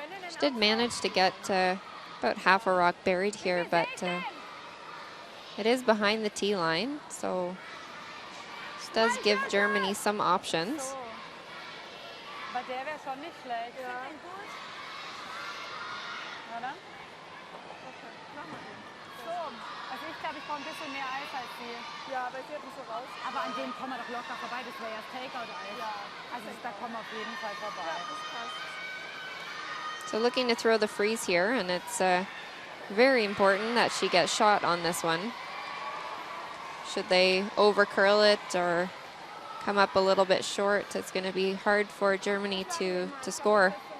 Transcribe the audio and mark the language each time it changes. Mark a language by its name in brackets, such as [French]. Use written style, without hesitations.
[English] She did manage to get about half a rock buried here, but it is behind the tee line, so this does give Germany some options. [German] Aber der wäre schon nicht schlecht. Ja. Oder? Okay, mach mal den. So. Also ich glaube, ich brauche ein bisschen mehr Eis als sie. Ja, aber es wird nicht so raus. Aber an dem kommen wir doch locker vorbei. Das wäre ja das Takeout-Eis. Ja. Also da kommen wir auf jeden Fall vorbei. Ja, das passt. [English] So looking to throw the freeze here, and it's very important that she gets shot on this one. Should they over curl it or come up a little bit short, it's going to be hard for Germany to score.